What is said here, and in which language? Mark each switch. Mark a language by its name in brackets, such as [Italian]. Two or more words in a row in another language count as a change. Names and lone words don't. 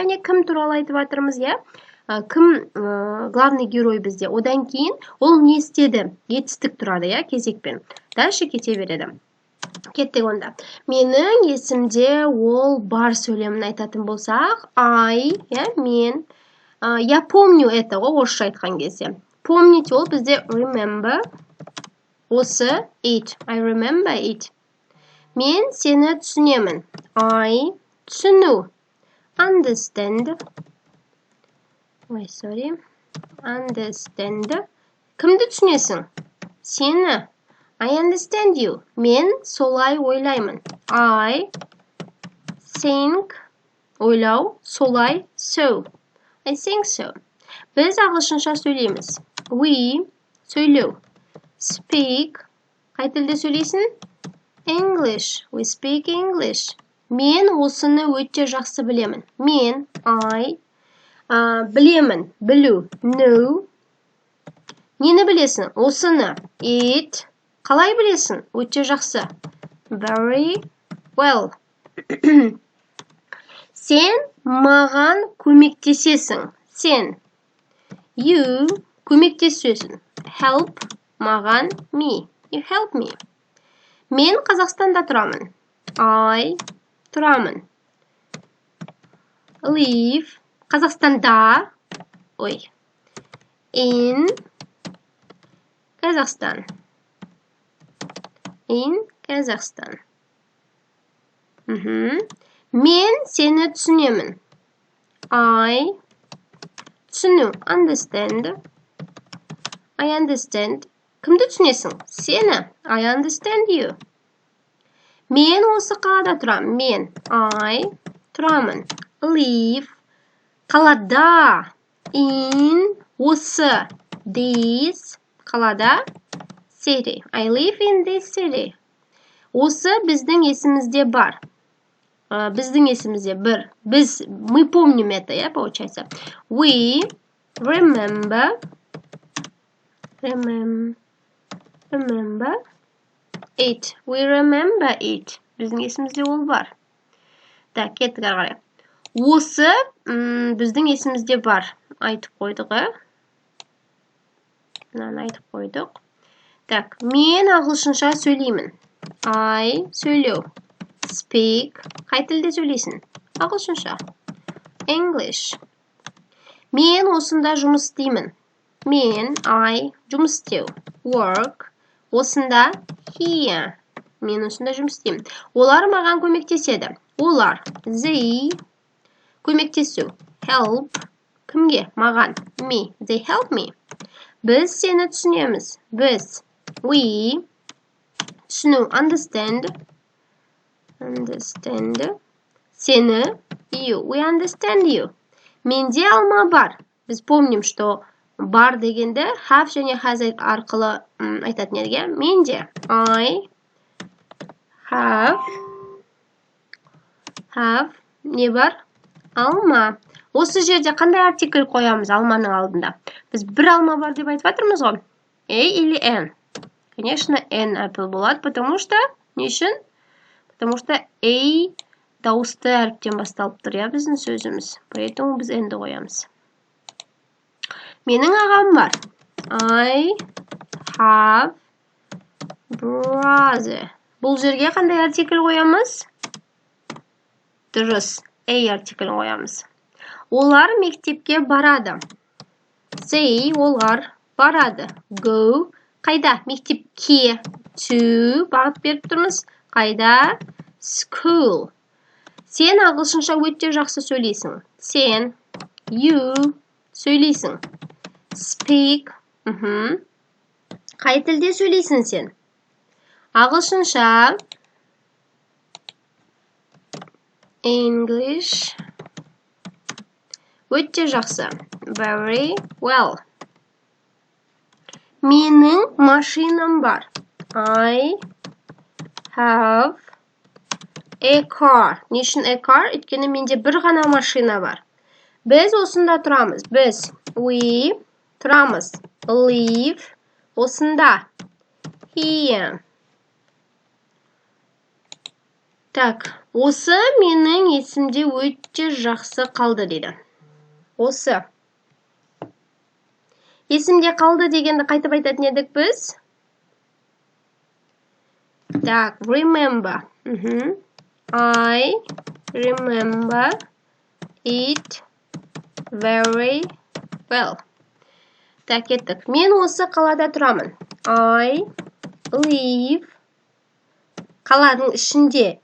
[Kazakh] Яғни кім туралы айтып жатырмыз, кім [Russian] главный герой [Kazakh] бізде. Одан кейін ол не істеді? Етістік тұрады, кезекпен. Дальше кете береді. Кеттік онда. Менің есімде ол бар сөйлемін айтатын болсақ, мен. [Russian] Я помню это, [Kazakh] орысша айтқан кезде. Помните, ол бізде remember. [English] Осы it. I remember it. [Kazakh] Мен сені түсінемін. I түсіну. [English] Understand. Understand. [Kazakh] Кімді түсінесің? Сені. [English] I understand you. [Kazakh] Мен солай ойлаймын. [English] I think. [Kazakh] Ойлау. Солай. [English] So. I think so. [Kazakh] Біз ағылшынша сөйлейміз. [English] We. Сөйлеу. Speak. [Kazakh] Қай тілде сөйлейсің? [English] English. We speak English. [Kazakh] Мен осыны өте жақсы білемін. Мен, I. Білемін. Білу. Know. Нені білесің? Осыны. It. Қалай білесің? Өте жақсы. [English] Very well. [Kazakh] Сен маған көмектесесің. Сен. [English] You. Көмектесесің. Help. Маған, me. You help me. [Kazakh] Мен Қазақстанда тұрамын. [English] I тұрамын. Live. Қазақстанда. In Қазақстан. In Қазақстан. [Kazakh] Мен сені түсінемін. I түсіну. [English] Understand. I understand. [Kazakh] Кімді түсінесің? Сені. [English] I understand you. [Kazakh] Мен осы қалада тұрамын. Мен. I тұрамын. Live. Қалада. In. Осы. This. Қалада. [English] City. I live in this city. [Kazakh] Осы біздің есімізде бар. Біздің есімізде бір. [Russian] Мы помним это, получается. [English] We remember it. We remember it. [Kazakh] Біздің есімізде ол бар. Так, кеттік әрі қарай. Осы біздің есімізде бар. Айтып қойдық, айтып қойдық. Так, мен ағылшынша сөйлеймін. [English] I сөйлеу. Speak. [Kazakh] Қай тілде сөйлейсің? Ағылшынша. English. Мен осында жұмыс істеймін. Мен, I, жұмыс істеу. Work. Осында, here. Мен осында жұмыс істеймін. Олар маған көмектеседі. Олар, they. Көмектесу. Help. Кімге? Маған. [English] Me. They help me. [Kazakh] Біз сені түсінеміз. Біз. We. Түсіну. [English] Understand. Understand. Сені. You. We understand you. [Kazakh] Менде алма бар. Біз [Russian] помним, что [Kazakh] бар дегенде have және has арқылы айтатын едіге. Менде. [English] I have [Kazakh] не бар? Алма. Осы жерде қандай артикль қоямыз алманың алдында? Біз бір алма бар деп айтып жатырмыз ғой. [Russian] A или N? Конечно, [English] N apple [Russian] болады, потому что [Kazakh] не үшін? [Russian] Потому что [Kazakh] A дауысты әріптен басталып тұр, біздің сөзіміз. Поэтому біз N-ді қоямыз. Менің ағам бар. [English] I have brother. [Kazakh] Бұл жерге қандай артикль қоямыз? Дұрыс. A артикль қоямыз. Олар мектепке барады. They, олар барады. Go. Қайда? Мектепке. To бағыт беріп тұрмыз. Қайда? School. Сен ағылшынша өте жақсы сөйлейсің. Сен, you сөйлейсің. [English] Speak. [Kazakh] Қай тілде сөйлейсің сен? Ағылшынша. English. Өте жақсы. [English] Very well. [Kazakh] Менің машинам бар. [English] I have a car. [Kazakh] Не үшін [English] a car? [Kazakh] Өйткені менде бір ғана машина бар. Біз осында тұрамыз. Біз, we тұрамыз. Live осында. Here. Так, осы менің есімде өте жақсы қалды дейді. Осы. Есімде қалды дегенді қайтып айтатын едік біз? Так, [English] remember. I remember it very well. [Kazakh] Так, кеттік. Мен осы қалада тұрамын. [English] I live. [Kazakh] Қаланың ішінде.